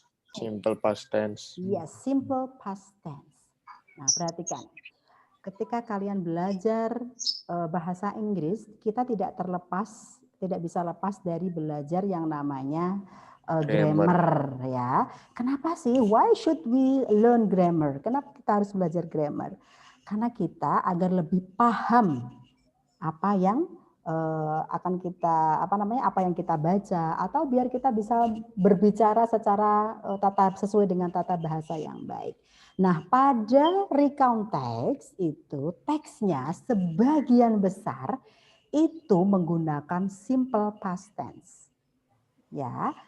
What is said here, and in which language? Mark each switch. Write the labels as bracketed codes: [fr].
[en] Simple past tense. Yes, simple past tense. [id] Nah perhatikan. Ketika kalian belajar bahasa Inggris, kita tidak bisa lepas dari belajar yang namanya grammar ya. Kenapa sih? [en] Why should we learn grammar? [id] Kenapa kita harus belajar grammar? Karena kita agar lebih paham apa yang akan kita apa yang kita baca, atau biar kita bisa berbicara secara sesuai dengan tata bahasa yang baik. Nah, pada recount text itu teksnya sebagian besar itu menggunakan simple past tense. Ya.